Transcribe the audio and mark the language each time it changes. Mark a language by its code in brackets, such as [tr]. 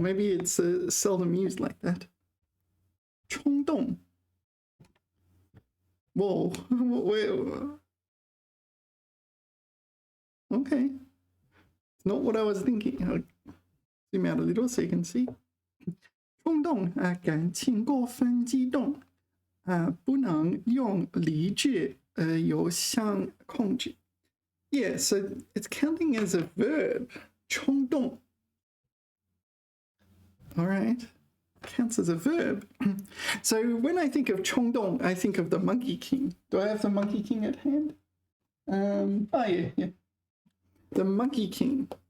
[en] Maybe it's seldom used like that. 冲动 Whoa. Wait. Okay. It's not what I was thinking. I'll zoom out a little so you can see. [zh] 冲动感情过分激动不能用理智有效控制 [en] Yeah, so it's counting as a verb. 冲动 All right. Counts as a verb. So when I think of 冲动, I think of the Monkey King. Do I have the Monkey King at hand? Yeah. The Monkey King.